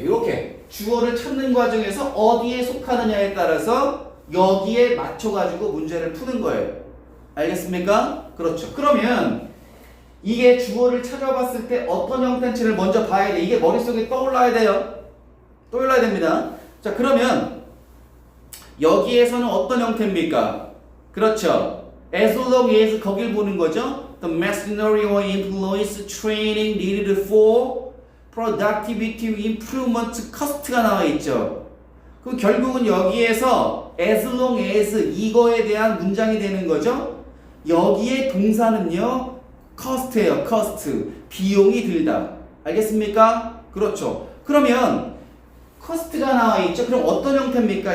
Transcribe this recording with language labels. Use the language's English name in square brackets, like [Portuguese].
[Korean] 이렇게 주어를 찾는 과정에서 어디에 속하느냐에 따라서 여기에 맞춰가지고 문제를 푸는 거예요. 알겠습니까? 그렇죠. 그러면 이게 주어를 찾아봤을 때 어떤 형태인지를 먼저 봐야 돼. 이게 머릿속에 떠올라야 돼요. 떠올라야 됩니다. 자, 그러면 여기에서는 어떤 형태입니까? 그렇죠. [English] As long as [Korean] 거길 보는 거죠. [English] The machinery or employees training needed for productivity improvement cost가 [Korean] 나와 있죠. 그럼 결국은 여기에서 [English] as long as [Korean] 이거에 대한 문장이 되는 거죠. 여기에 동사는요. cost예요. cost. 비용이 들다. 알겠습니까? 그렇죠. 그러면 cost가 나와 있죠. 그럼 어떤 형태입니까?